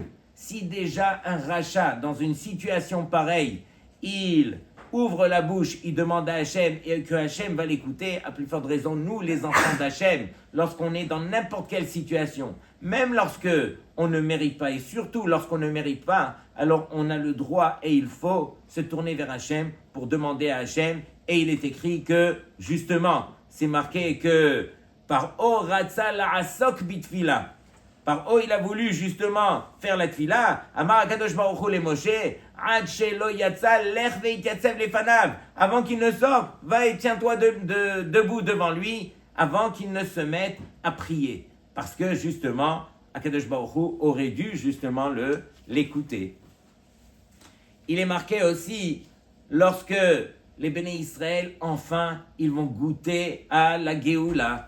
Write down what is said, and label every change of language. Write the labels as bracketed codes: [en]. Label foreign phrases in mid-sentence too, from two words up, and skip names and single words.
[fr] Si déjà un rachat, dans une situation pareille, il ouvre la bouche, il demande à Hachem et que Hachem va l'écouter, à plus forte raison, nous les enfants d'Hachem, lorsqu'on est dans n'importe quelle situation, même lorsque on ne mérite pas, et surtout lorsqu'on ne mérite pas, alors on a le droit et il faut se tourner vers Hachem pour demander à Hachem. Et il est écrit que, justement, c'est marqué que par O [he] רצה לעסוק בתפילה, [fr] par O il a voulu justement faire la tfila, [he] אמר הקדוש ברוך הוא למשה, עד שלא יצא לך והתייצב לפניו, [fr] avant qu'il ne sorte, va et tiens-toi debout devant lui, avant qu'il ne se mette à prier. Parce que justement, HaKadosh Baruch Hu aurait dû justement l'écouter. Il est marqué aussi, lorsque les Béné Israël, enfin, ils vont goûter à la Géoula.